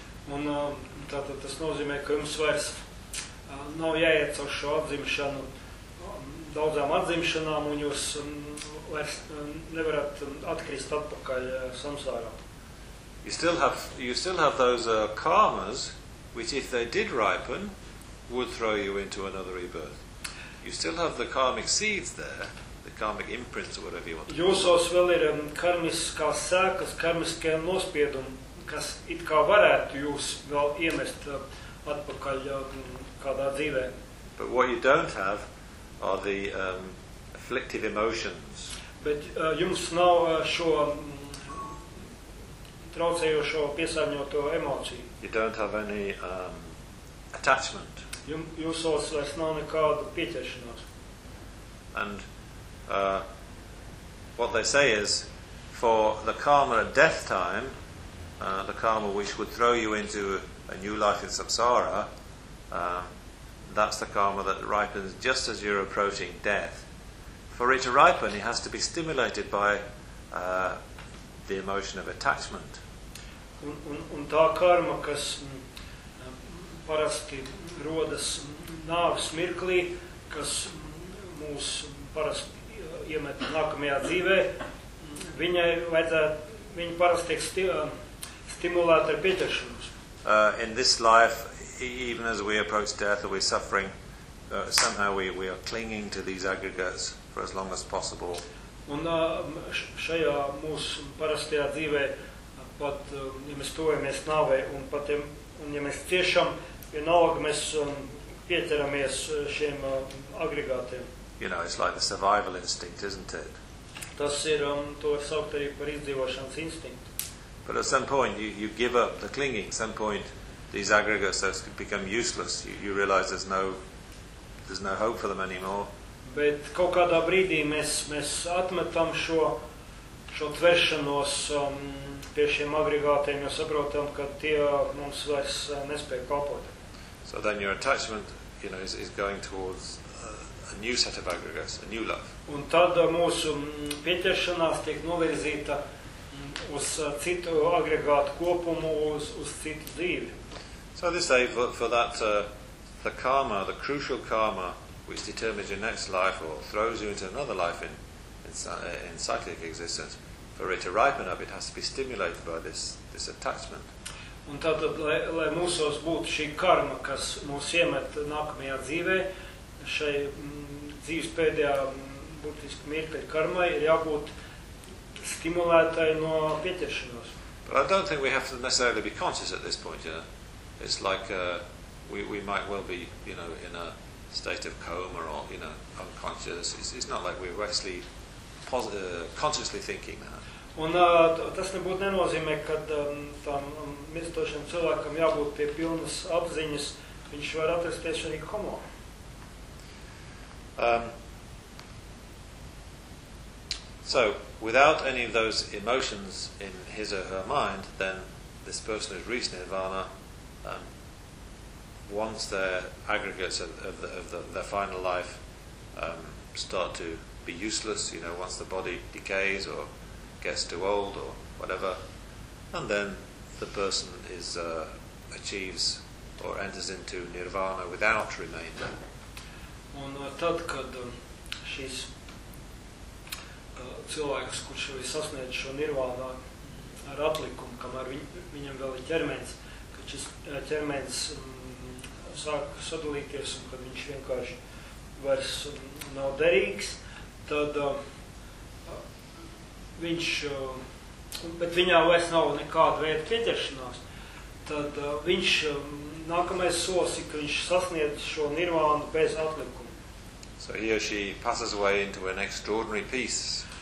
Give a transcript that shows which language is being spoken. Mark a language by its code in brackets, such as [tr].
[lv] Un tātad tas nozīmē, ka jums vairs nav jāiet caur šo atdzimšanu, daudzām atdzimšanām, un jūs vairs nevarat atkrist atpakaļ samsārā. [en] You still have those karmas, which if they did ripen, would throw you into another rebirth. You still have the karmic seeds there, the karmic imprints or whatever you want to call. [lv] Jūsos vēl ir karmiskās sēkas, karmiskie nospiedumi, kas it kā varētu jūs vēl iemest atpakaļ kādā dzīvē. [en] But what you don't have are the afflictive emotions. [lv] Bet jums nav šo traucējošo piesārņoto emociju. [en] You don't have any attachment. [lv] Jūsos vairs nav nekādu pieķeršanos. [en] And what they say is, for the karma at death time, the karma which would throw you into a new life in samsara, that's the karma that ripens just as you're approaching death. For it to ripen, it has to be stimulated by the emotion of attachment. [lv] Un tā karma, kas parasti rodas nāves mirklī, kas mūs parasti iemet nākamajā dzīvē, viņa parasti tiek stimulēta ar pieķeršanos. [en] In this life, even as we approach death or we're suffering, somehow we are clinging to these aggregates for as long as possible. [lv] Un šajā mūsu parastajā dzīvē, pat ja mēs tojamies nāvei, un ja mēs ciešam, vienalga mēs pieķeramies šiem agregātiem. [en] You know, it's like the survival instinct, isn't it? [lv] Tas ir, to ir saukt arī par izdzīvošanas instinktu. [en] But at some point you give up the clinging, at some point these aggregates have become useless, you realize there's no hope for them anymore. [lv] Bet kaut kādā brīdī mēs atmetam šo tveršanos pie šiem agregātiem, jo saprotam, ka tie mums vairs nespēja kalpot. [en] So then your attachment, you know, is going towards a new set of aggregates, a new love. [lv] Un tad mūsu pieķeršanās tiek novirzīta uz citu agregātu kopumu, uz citu dzīvi. [en] So this day, for that, the karma, the crucial karma, which determines your next life or throws you into another life in cyclic existence, for it to ripen up, it has to be stimulated by this attachment. [lv] Un tātad, lai mūsos būtu šī karma, kas mūs iemet nākamajā dzīvē, šai dzīves pēdējā būtiski mirkļa karmai, ir jābūt stimulētai no pieķeršanos. [en] But I don't think we have to necessarily be conscious at this point, you know? It's like we might well be, you know, in a state of coma or, you know, unconscious. It's not like we're actually consciously thinking that. [lv] Un tas nebūtu nenozīmē, ka tam mirstošam cilvēkam jābūt pie pilnas apziņas, viņš var atrasties arī komā. [en] So, without any of those emotions in his or her mind, then this person who's reached nirvana, once their aggregates of their final life start to be useless, you know, once the body decays or gets too old or whatever, and then the person is achieves or enters into nirvana without remainder. [lv] Un tad, kad šis cilvēks, kurš jau sasniedz šo nirvānu ar atlikumu, kamēr viņam vēl ir ķermenis, kad šis ķermenis sāk sadalīties un kad viņš vienkārši vairs nav derīgs, tad viņš, bet viņā vairs nav nekāda veida pieķeršanās, tad viņš nākamais solis ir, ka viņš sasniedz šo nirvānu bez atlikuma. [en] So he or she passes away into an extraordinary peace.